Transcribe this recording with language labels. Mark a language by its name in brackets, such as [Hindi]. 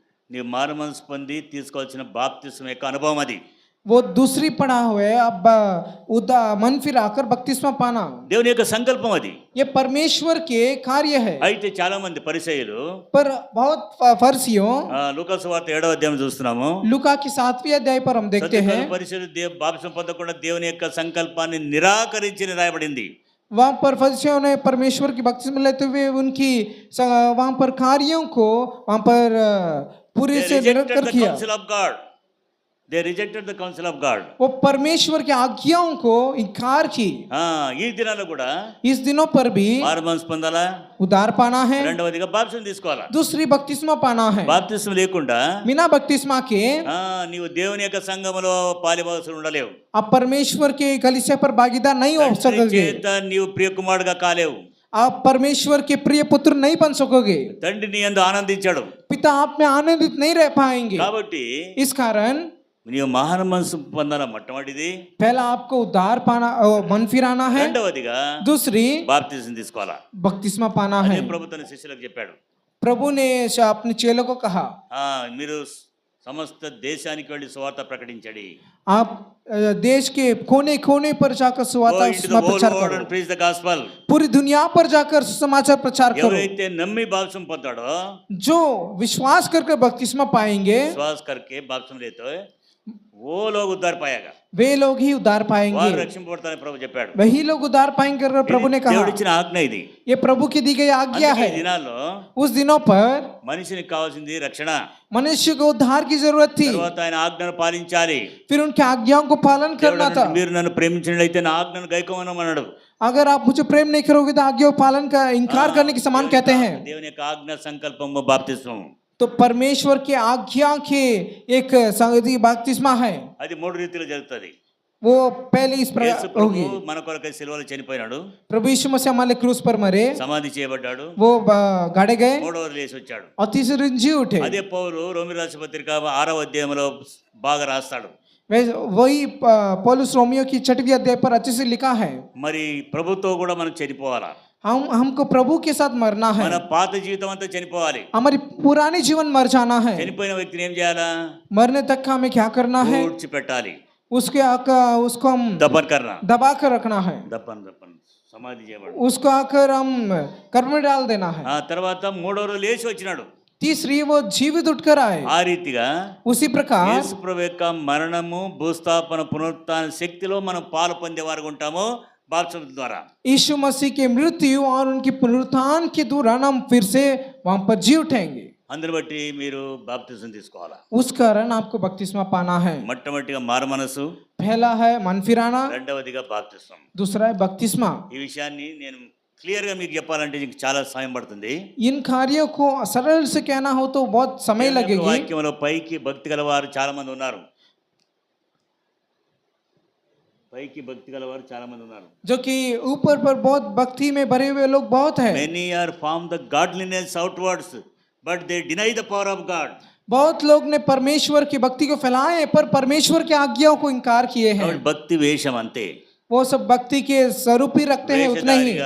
[Telugu] నీవు మారు మనసు పొంది తీసుకోవాల్సిన బాప్తిస్మం యొక్క అనుభవం అది. [Hindi] वो दूसरी पड़ाव है, अब मन फिर आकर बपतिस्मा पाना। [Telugu] దేవుని యొక్క సంకల్పం అది. [Hindi] ये परमेश्वर के कार्य है। [Telugu] అయితే చాలా మంది పరిసయ్యులు [Hindi] पर बहुत फरिसियों, [Telugu] లూకా సువార్త 7వ అధ్యాయం చూస్తున్నాము. [Hindi] लूका की 7वीं अध्याय पर हम देखते हैं, [Telugu] పరిసయ్యులు బాప్తిస్మం పొందకుండా దేవుని యొక్క సంకల్పాన్ని నిరాకరించి రాయబడింది. [Hindi] वहाँ पर फरिसियों ने परमेश्वर की बपतिस्मा लेते हुए उनकी वहाँ पर कार्यों को वहाँ पर पूरी से निरंतर किया। [English] They rejected the counsel of God. [Hindi] वो परमेश्वर की आज्ञाओं को इनकार की। [Telugu] ఈ దినాల్లో కూడా [Hindi] इस दिनों पर भी [Telugu] మారు మనసు పొందాలా, [Hindi] उद्धार पाना है, [Telugu] రెండవదిగా బాప్తిస్మం తీసుకోవాలా. [Hindi] दूसरी बपतिस्मा पाना है। [Telugu] బాప్తిస్మం లేకుండా [Hindi] बिना बपतिस्मा के [Telugu] నీవు దేవుని యొక్క సంఘములో పాలిభాగస్తుడు ఉండలేవు. [Hindi] आप परमेश्वर के कलीसिया पर भागीदार नहीं हो सकोगे। [Telugu] నీవు ప్రియ కుమారుడుగా కాలేవు. [Hindi] आप परमेश्वर के प्रिय पुत्र नहीं बन सकोगे। [Telugu] తండ్రి నీ యందు ఆనందించాడు. [Hindi] पिता आप में आनंदित नहीं रह पाएंगे। [Telugu] కాబట్టి [Hindi] इस कारण [Telugu] నీవు మారు మనసు పొందాల. మొట్టమొదటిది [Hindi] पहला आपको उद्धार पाना, मन फिराना है। [Telugu] రెండవదిగా [Hindi] दूसरी [Telugu] బాప్తిస్మం తీసుకోవాలా. [Hindi] बपतिस्मा पाना है। [Telugu] ప్రభు తన శిష్యులకు చెప్పాడు. [Hindi] प्रभु ने अपने चेलों को कहा, [Telugu] మీరు సమస్త దేశానికి వెళ్ళి సువార్త ప్రకటించండి. [Hindi] आप देश के कोने कोने पर जाकर सुसमाचार करो। [English] Preach the gospel. [Hindi] पूरी दुनिया पर जाकर सुसमाचार प्रचार करो। [Telugu] ఎవరైతే నమ్మి బాప్తిస్మం పొందాడో, [Hindi] जो विश्वास करके बपतिस्मा पाएंगे, विश्वास करके बाप्तिस्म लेते हैं, वो लोग उद्धार पाएगा. वे लोग ही उद्धार पाएंगे। [Telugu] వారు రక్షింపబడతారని ప్రభు చెప్పాడు. [Hindi] वही लोग उद्धार पाएंगे। प्रभु ने कहा, [Telugu] దేవుడిచ్చిన ఆజ్ఞ ఇది. [Hindi] ये प्रभु की दी गई आज्ञा है। [Telugu] ఈ దినాల్లో [Hindi] उस दिनों पर [Telugu] మనిషికి కావాల్సింది రక్షణ. [Hindi] मनुष्य को उद्धार की जरूरत थी, [Telugu] తర్వాత ఆయన ఆజ్ఞను పాలించాలి. [Hindi] फिर उनकी आज्ञाओं को पालन करना था। [Telugu] మీరు నన్ను ప్రేమించినట్లయితే నా ఆజ్ఞను గైకొనమన్నాడు. [Hindi] अगर आप मुझे प्रेम नहीं करोगे तो आज्ञा पालन का इनकार करने के समान कहते हैं। [Telugu] దేవుని యొక్క ఆజ్ఞ సంకల్పము బాప్తిస్మం. [Hindi] तो परमेश्वर की आज्ञा के एक संगति बपतिस्मा है। [Telugu] అది మూడు రీతిలో జరుగుతుంది. [Hindi] वो पहले इस प्रकार होगी। [Telugu] మన కొరకై సిలువలో చనిపోయినాడు. [Hindi] प्रभु यीशु मसीह हमारे क्रूस पर मरे, [Telugu] సమాధి చేయబడ్డాడు, [Hindi] वो गाड़े गए [Telugu] మూడవ రోజు లేచి వచ్చాడు. [Hindi] और तीसरे दिन जी उठे। [Telugu] అదే పౌలు రోమి రాసిన పత్రిక 6వ అధ్యాయంలో బాగా రాస్తాడు. [Hindi] वही पौलुस रोमियो की 6वीं अध्याय पर अच्छे से लिखा है, [Telugu] మరి ప్రభుతో కూడా మనం చనిపోవాలా. [Hindi] हमको प्रभु के साथ मरना है। [Telugu] మన పాత జీవితం అంతా చనిపోవాలి. [Hindi] हमारी पुरानी जीवन मर जाना है। [Telugu] చనిపోయిన వ్యక్తిని ఏం చేయాలా? [Hindi] मरने तक का हमें क्या करना है? [Telugu] పూడ్చిపెట్టాలి. [Hindi] उसको हम దఫన్ करना. दबा कर रखना है। [Telugu] దఫన్ సమాధి చేయబడు. [Hindi] उसको आकर हम कर्म में डाल देना है। [Telugu] ఆ తర్వాత మూడో రోజు లేచి వచ్చినాడు. [Hindi] तीसरी वो जीवित उठकर आए। [Telugu] ఆ రీతిగా [Hindi] उसी प्रकार [Telugu] యేసు ప్రభు యొక్క మరణము, భూస్థాపన, పునరుత్థాన శక్తిలో మనం పాలు పొందేవారుగా ఉంటాము బాప్తిస్మం ద్వారా. [Hindi] यीशु मसीह की मृत्यु और उनकी पुनरुत्थान के दौरान हम फिर से वहां पर जी उठेंगे। [Telugu] అందుని బట్టి మీరు బాప్తిస్మం తీసుకోవాలా. [Hindi] उस कारण आपको बपतिस्मा पाना है। [Telugu] మొట్టమొదటిగా మారు మనసు, [Hindi] पहला है मन फिराना, [Telugu] రెండవదిగా బాప్తిస్మం. [Hindi] दूसरा है बपतिस्मा। [Telugu] ఈ విషయాన్ని నేను క్లియర్ గా మీకు చెప్పాలంటే మీకు చాలా సమయం పడుతుంది. [Hindi] इन कार्यों को सरल से कहना हो तो बहुत समय लगेगी। [Telugu] వాక్యంలో పైకి భక్తి గలవారు చాలా మంది ఉన్నారు. పైకి భక్తి గలవారు చాలా మంది ఉన్నారు. [Hindi] जो कि ऊपर पर बहुत भक्ति में भरे हुए लोग बहुत हैं। [English] Many are form the godliness outwards, but they deny the power of God. [Hindi] बहुत लोग ने परमेश्वर की भक्ति को फैलाए हैं, पर परमेश्वर की आज्ञाओं को इनकार किए हैं। [Telugu] భక్తి వేషం అంతే. [Hindi] वो सब भक्ति के स्वरूप ही रखते हैं, उतने ही।